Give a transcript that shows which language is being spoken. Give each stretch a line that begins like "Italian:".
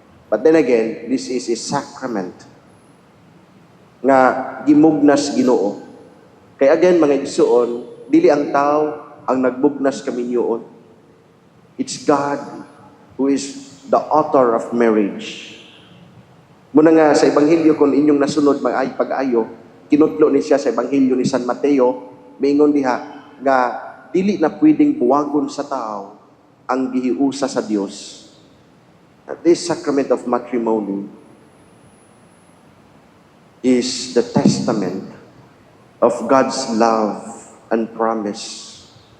English: But then again, this is a sacrament
Cebuano: nga gimugnas Ginoo. Kaya again, mga igsuon, dili ang tao ang nagbugnas kaminyoon.
English: It's God who is the author of marriage.
Cebuano: Muna nga sa Ebanghelyo, kung inyong nasunod pag-ayo, kinutlo ni siya sa Ebanghelyo ni San Mateo, maingon diha nga dili na pwedeng buwagon sa tao ang gihiusa sa Dios.
English: This sacrament of matrimony is the testament of God's love and promise.